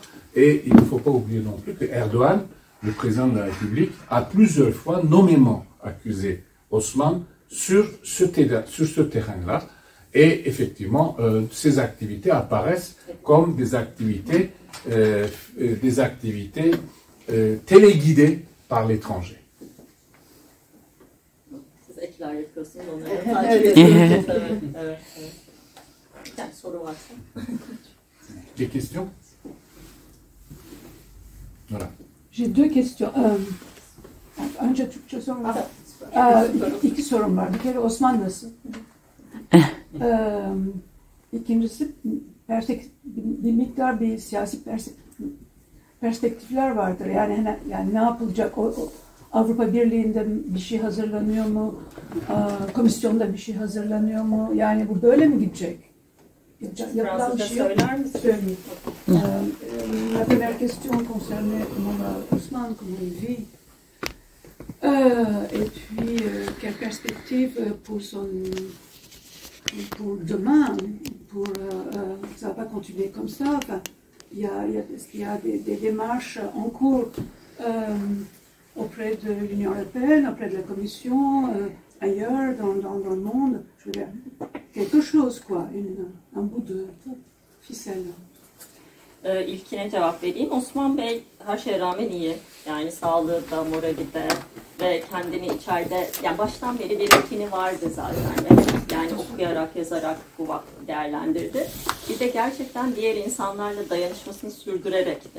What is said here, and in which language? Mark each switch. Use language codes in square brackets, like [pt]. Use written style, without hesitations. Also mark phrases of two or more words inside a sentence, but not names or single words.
[fr] Et il ne faut pas oublier non plus que Erdogan, le président de la République, a plusieurs fois nommément accusé Osman sur ce terrain-là. Et effectivement, ces activités apparaissent comme des activités téléguidées par l'étranger. [tr] Siz ekler yapıyorsunuz, onları takip ediyorsunuz. Evet. Yani soru varsa. [fr] Des questions? Voilà. J'ai deux questions. [tr] Önce Türkçe sonra. İki sorum var. Bir kere Osman nasıl? İkincisi bir miktar bir siyasi perspektifler vardır. Yani ne yapılacak? Avrupa Birliği'nde bir şey hazırlanıyor mu? Komisyonda bir şey hazırlanıyor mu? Yani bu böyle mi gidecek? Yapılan bir şey yok. Söyleyeyim. [fr] La première question concernait Ousmane, comment il vit. Et puis, quelle perspective pour demain, ça va pas continuer comme ça. Enfin, il y a des démarches en cours auprès de l'Union européenne, auprès de la Commission, ailleurs dans le monde. Je veux dire, quelque chose quoi, un bout de ficelle. [tr] İlkine cevap vereyim. Osman Bey her şeye rağmen iyi. Yani sağlığı da, morali de ve kendini içeride, yani baştan beri bir rutini vardı zaten. Yani okuyarak, yazarak bu vakti değerlendirdi. Bir de gerçekten diğer insanlarla dayanışmasını sürdürerek de.